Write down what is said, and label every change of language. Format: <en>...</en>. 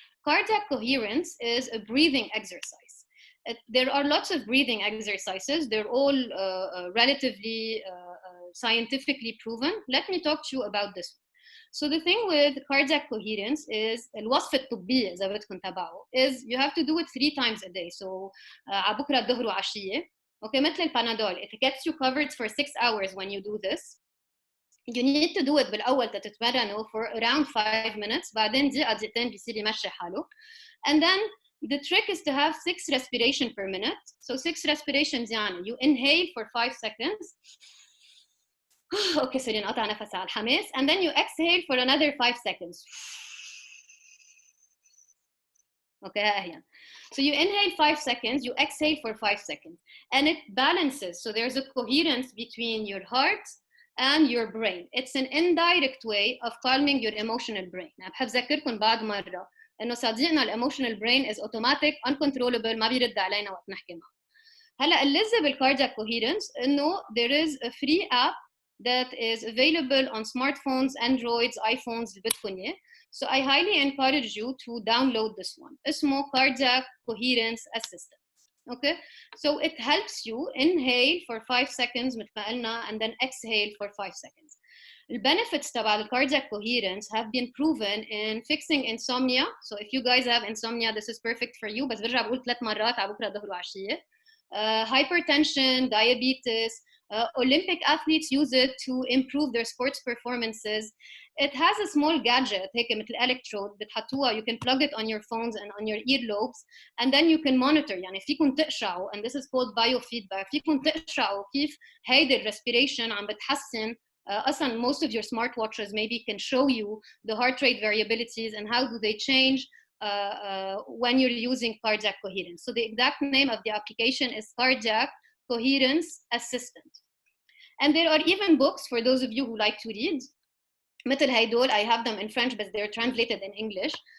<en>Cardiac coherence is a breathing exercise. There are lots of breathing exercises. They're all relatively scientifically proven. Let me talk to you about this one. So the thing with cardiac coherence is</en> <ar>الوصفة الطبية إذا بدكم تبعه</ar> <en>is you have to do it 3 times a day.</en> <ar>So على بكرة الظهر وعشية. Okay, مثل البانادول.</ar> <en>It gets you covered for 6 hours when you do this. You need to do it</en> <ar>بالأول تتمرنوا</ar> <en>for around 5 minutes.</en> <ar>بعدين دقيقتين بيصير يمشي حاله.</ar> <en>And then the trick is to have 6 respiration per minute. So 6 respirations يعني you inhale for 5 seconds.</en> <ar>Okay, sorry نقطع نفس على الحماس.</ar> <en>And then you exhale for another 5 seconds. Okay, هي. So you inhale 5 seconds, you exhale for 5 seconds. And it balances. So there's a coherence between your heart and your brain. It's an indirect way of calming your emotional brain.</en> <ar>أنا بحب أذكركم بعد مرة إنه صديقنا الemotional brain</ar> <en>is automatic, uncontrollable,</en> <ar>ما بيرد علينا وقت نحكي معه.</ar> <en>هلا اللذة بالcardiac coherence إنه there is a free app that is available on smartphones, Androids, iPhones</en> <ar>اللي بدكم إياه.</ar> <en>So I highly encourage you to download this one. اسمه cardiac coherence assistant. Okay, so it helps you inhale for 5 seconds</en> <ar>مثل ما قلنا</ar> <en>and then exhale for 5 seconds. The benefits تبع cardiac coherence have been proven in fixing insomnia. So if you guys have insomnia, this is perfect for you.</en> <ar>بس برجع بقول 3 مرات على بكرة الظهر وعشية.</ar> <en>Hypertension, diabetes. Olympic athletes use it to improve their sports performances. It has a small gadget</en> <ar>هيك مثل</ar> <en>electrode</en> <ar>بتحطوها.</ar> <en>You can plug it on your phones and on your earlobes, and then you can monitor.</en> <ar>يعني فيكم تقشعوا,</ar> <en>and this is called biofeedback.</en> <ar>فيكم تقشعوا كيف هيدي respiration عم بتحسن.</ar> <en>أصلاً most of your smartwatches maybe can show you the heart rate variabilities and how do they change when you're using cardiac coherence. So the exact name of the application is Cardiac Coherence Assistant. And there are even books for those of you who like to read.</en> <ar>مثل هيدول,</ar> <en>I have them in French, but they're translated in English.</en>